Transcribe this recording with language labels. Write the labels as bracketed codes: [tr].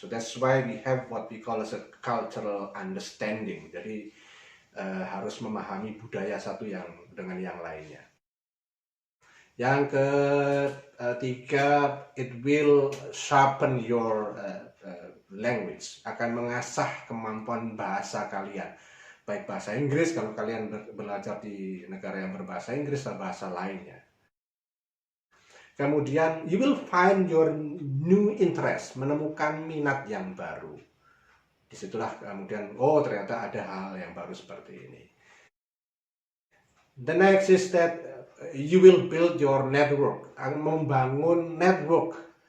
[en] So that's why we have what we call as a cultural understanding. [id] Jadi harus memahami budaya satu yang dengan yang lainnya. Yang ketiga, [en] it will sharpen your language, [id] akan mengasah kemampuan bahasa kalian. Baik bahasa Inggris kalau kalian belajar di negara yang berbahasa Inggris atau bahasa lainnya. Kemudian, [en] you will find your new interest, [id] menemukan minat yang baru. Disitulah kemudian, oh ternyata ada hal yang baru seperti ini. [en] The next is that you will build your network, [id] membangun network.